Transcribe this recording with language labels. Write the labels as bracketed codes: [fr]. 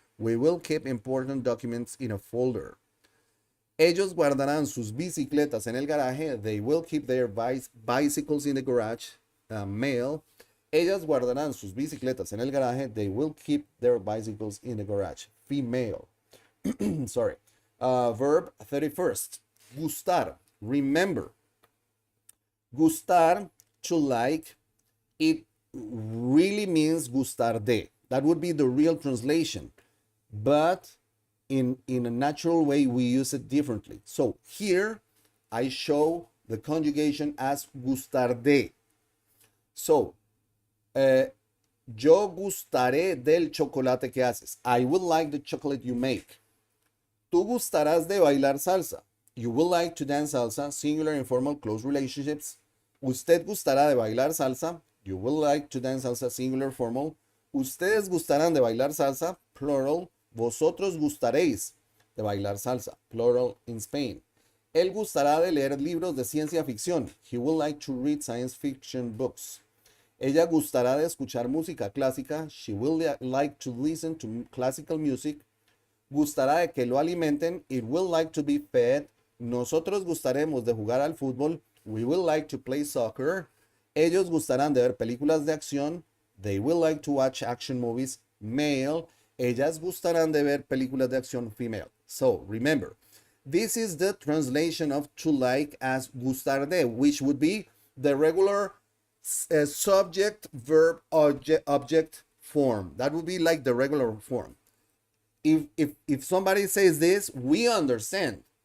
[en] We will keep important documents in a folder. [es] Ellos guardarán sus bicicletas en el garaje. [en] They will keep their bicycles in the garage. Male. [es] Ellas guardarán sus bicicletas en el garaje. [en] They will keep their bicycles in the garage. Female. Sorry. Verb 31st. Gustar. Remember. Gustar, to like. It really means gustar de. That would be the real translation. But in a natural way, we use it differently. So here, I show the conjugation as gustar de. [es] So, yo gustaré del chocolate que haces. [en] I will like the chocolate you make. [es] Tú gustarás de bailar salsa. [en] You will like to dance salsa. Singular, informal, close relationships. [es] Usted gustará de bailar salsa. [en] You will like to dance salsa. Singular, formal. [es] Ustedes gustarán de bailar salsa. [en] Plural. [es] Vosotros gustaréis de bailar salsa. [en] Plural, in Spain. [es] Él gustará de leer libros de ciencia ficción. [en] He will like to read science fiction books. [es] Ella gustará de escuchar música clásica. [en] She will like to listen to classical music. [es] Gustará de que lo alimenten. [en] It will like to be fed. [es] Nosotros gustaremos de jugar al fútbol. [en] We will like to play soccer. [es] Ellos gustarán de ver películas de acción. [en] They will like to watch action movies. Male. [es] Ellas gustarán de ver películas de acción. [en] Female. So remember, this is the translation of to like as gustar de, which would be the regular subject, verb, object form. That would be like the regular form. If somebody says this, we understand.